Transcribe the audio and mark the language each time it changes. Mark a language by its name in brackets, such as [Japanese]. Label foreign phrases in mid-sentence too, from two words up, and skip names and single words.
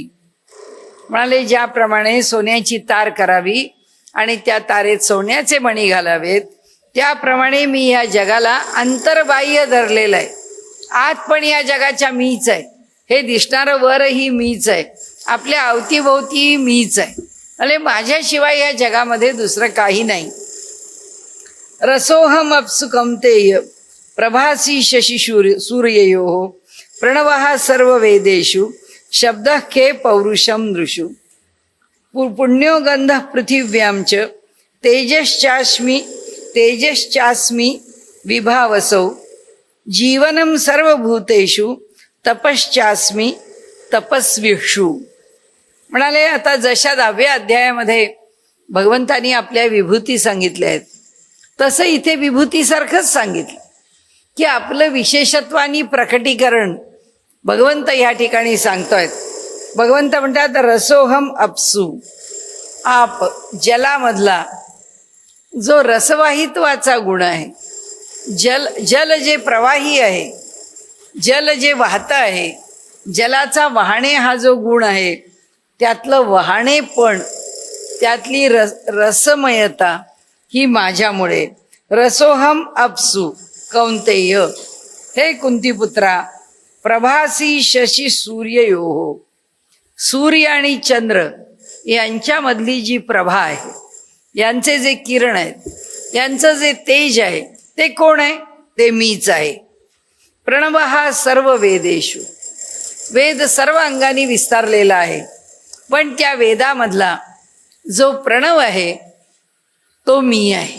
[Marathi] म्हणाले ज्याप्रमाणे सोन्याची तार करावी आणि त्या तारेत सोन्याचे मणी घालावेत, त्याप्रमाणे मी या जगाला अंतर्बाह्य धरलेलं आहे. आत पण या जगाच्या मीच आहे. हे दिसणारं वरही मीच आहे. आपल्या अवतीभोवती मीच आहे. अरे माझ्याशिवाय या जगामध्ये दुसरं काही नाही. [Sanskrit] रसोहम अप्सु कौंतेय, प्रभासी शशी सूर्ययोः. प्रणवः सर्व वेदेषु, शब्दः के पौरुषम नृषु. पुण्यो गंधः पृथिव्यां च, तेजश्चास्मि विभावसौ. जीवनं सर्वभूतेषु, तपश्चास्मि तपस्विषु. [Marathi] म्हणाले आता जशा 10व्या अध्यायामध्ये भगवंतानी आपल्या विभूती सांगितल्या आहेत, तसं इथे विभूतीसारखंच सांगितलं की आपलं विशेषत्वानी प्रकटीकरण भगवंत या ठिकाणी सांगतोयत. भगवंत म्हणतात [Sanskrit] रसोहम अप्सु. [Marathi] आप जलामधला जो रसवाहित्वाचा गुण आहे, जल जे प्रवाही आहे, जल जे वाहत आहे, जलाचा वाहणे हा जो गुण आहे, त्यातलं वाहणेपण, त्यातली रसमयता ही माझ्यामुळे. [Sanskrit] रसोहम अप्सु कौंतेय, [Marathi] हे कुंतीपुत्रा, [Sanskrit] प्रभासी शशी सूर्ययोः. [Marathi] सूर्य आणि चंद्र यांच्यामधली जी प्रभा आहे, यांचे जे किरण आहेत, यांचं जे तेज आहे, ते कोण आहे? ते मीच आहे. प्रणव हा [Sanskrit] सर्व वेदेषु, [Marathi] वेद सर्व अंगाने विस्तारलेला आहे, पण त्या वेदामधला जो प्रणव आहे तो मी आहे.